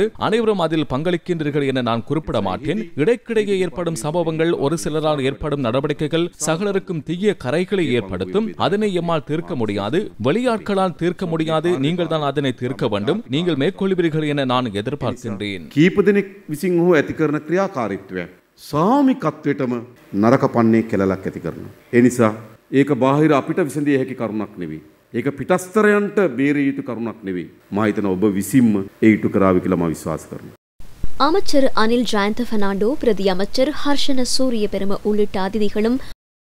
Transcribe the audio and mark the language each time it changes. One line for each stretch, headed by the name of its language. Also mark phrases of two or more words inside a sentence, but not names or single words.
Tamil: அனைவரும் அதில் பங்களிக்கின்றீர்கள் என நான் குறிப்பிட மாட்டேன். இடைக்கிடையே ஏற்படும் சம்பவங்கள், ஒரு சிலரால் ஏற்படும் நடவடிக்கைகள் சகலருக்கும் தீய கரைகளை ஏற்படுத்தும். அதனை எம்மால் தீர்க்க முடியாது. வெளியாட்களால் தீர்க்க முடியாது. நீங்கள் தான் அதனை தீர்க்க வேண்டும். நீங்கள் மேற்கொள்வீர்கள் என நான் எதிர்பார்க்கின்றேன்.
Sinhala: කීපදෙනෙක් විසින් හෝ ඇති කරන ක්‍රියාකාරීත්වය සාමිකත්වයටම නරක පන්නේ කෙලලක් ඇති කරනවා. ඒ නිසා ඒක බාහිර අපිට විසඳිය හැකි කරුණක් නෙවෙයි. ඒක පිටස්තරයන්ට බේරිය යුතු කරුණක් නෙවෙයි. මා හිතනවා ඔබ විසින්ම ඒ ඉටු කරාවි කියලා මා විශ්වාස කරනවා.
Tamil: அமைச்சர் அனில் ஜயந்த பெர்னாண்டோ, பிரதி அமைச்சர் ஹர்ஷன சூரிய பெரும உள்ளிட்ட அதிதிகளும்